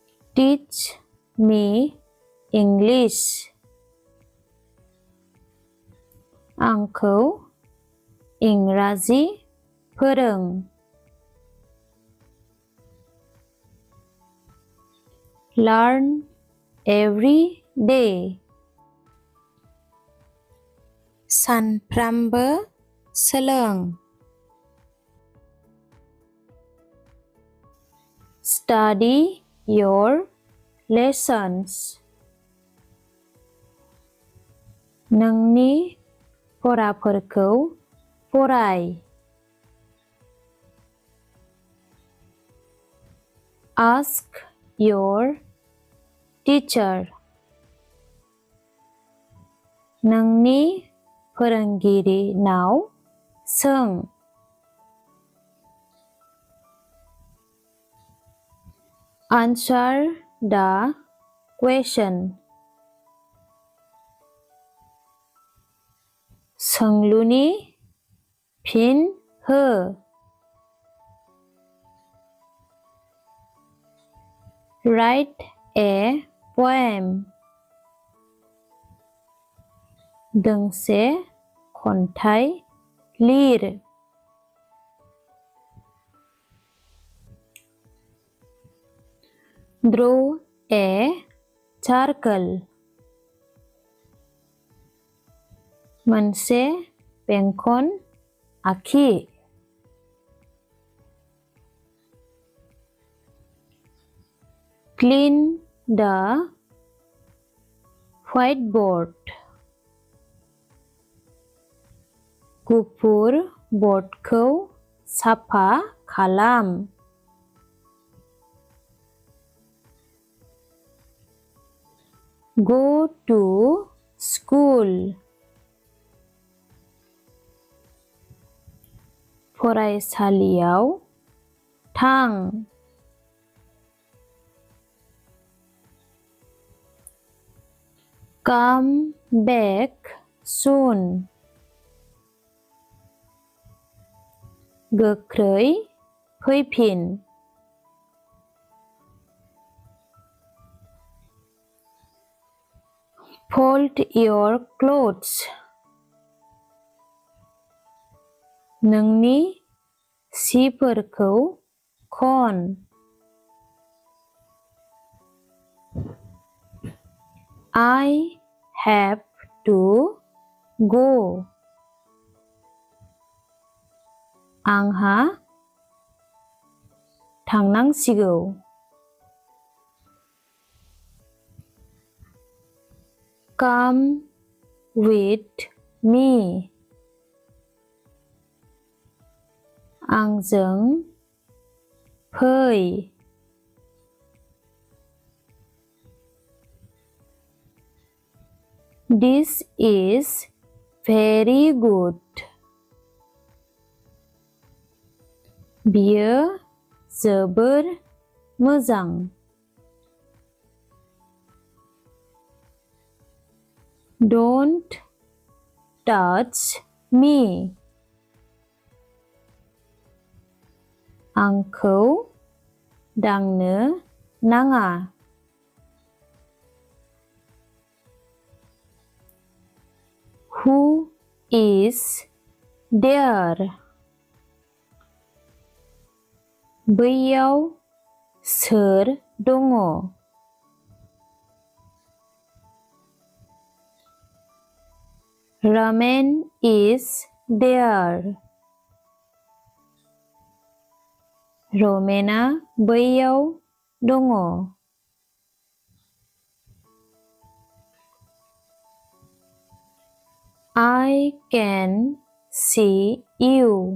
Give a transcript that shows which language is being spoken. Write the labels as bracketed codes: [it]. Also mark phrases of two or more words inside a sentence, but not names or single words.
[en] Teach me English. [brx] आंखौ इंराजि फोरों. [en] Learn every day. [brx] सानफ्रामबो सोलों. [en] Study your lessons. [brx] नोंनि फराफोरखौ फराय. [en] Ask your teacher. [brx] नोंनि फोरोंगिरिनाव सों. [en] Answer the question. [brx] सोंलुनि फिन हो. [en] Write a poem. [brx] दोंसे खन्थाइ लिर. [en] Draw a circle. [brx] मोनसे बेंखन आखि. [en] Clean the whiteboard. [brx] गुफुर बर्डखौ साफा खालाम. [en] Go to school. [brx] फरायसालियाव थां. [en] Come back soon. [brx] गोख्रै फैफिन. [en] Fold your clothes. [brx] नोंनि सिफोरखौ खन. [en] I have to go. [brx] आंहा थांनांसिगौ. [en] Come with me. [brx] आंजों फै. [en] This is very good. [brx] बियो जोबोर मोजां. [en] Don't touch me. [brx] आंखौ दांनो नाङा. [en] Who is there? [brx] बैयाव सोर दङ? [en] Ramen is there. [brx] रमेना बैयाव दङ. [en] I can see you.